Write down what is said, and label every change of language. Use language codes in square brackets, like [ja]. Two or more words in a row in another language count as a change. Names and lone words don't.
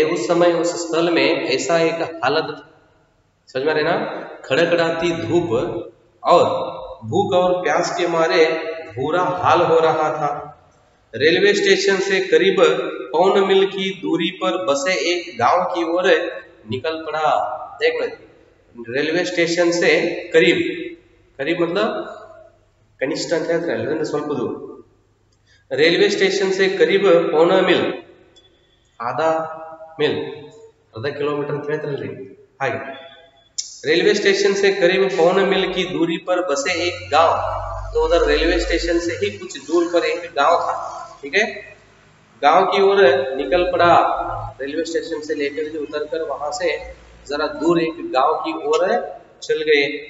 [hi] उस समय उस स्थल में ऐसा एक हालत, समझ में आ रहे ना, खड़खड़ाती धूप और भूख और प्यास के मारे बुरा हाल हो रहा था। रेलवे स्टेशन से करीब 1 मील की दूरी पर बसे एक गांव की ओर निकल पड़ा। देख लो, रेलवे स्टेशन से करीब, करीब मतलब कनिष्ठ [kn] ಅಂತ ಹೇಳ್ತಾರೆ ಅಲ್ಲಿಂದ ಸ್ವಲ್ಪ ದೂರ, [hi] रेलवे स्टेशन से करीब 1 मील, आधा मील, आधा किलोमीटर [kn] ಅಂತ ಹೇಳ್ತಾರಲ್ರಿ ಹಾಗೆ। [hi] रेलवे स्टेशन से करीब 1 मील की दूरी पर बसे एक गांव, तो उधर रेलवे स्टेशन से ही कुछ दूर पर एक गांव था, ठीक है। गांव की ओर निकल पड़ा, रेलवे स्टेशन से लेकर के उतरकर वहां से जरा दूर एक गांव की ओर चल गए।